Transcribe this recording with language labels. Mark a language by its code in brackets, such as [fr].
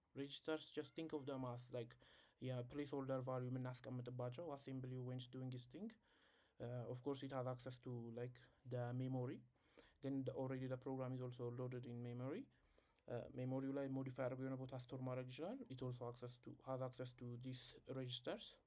[en] Registers, just think of them as like placeholder value የምናስቀምጥባቸው assembly when it's doing its thing. Of course it has access to like the memory, then already the program is also loaded in memory. [am] Memory ላይ modify አድርጎ የሆነ ቦታ ስቶር ማድረግ ይችላል. [en] It also has access to these registers.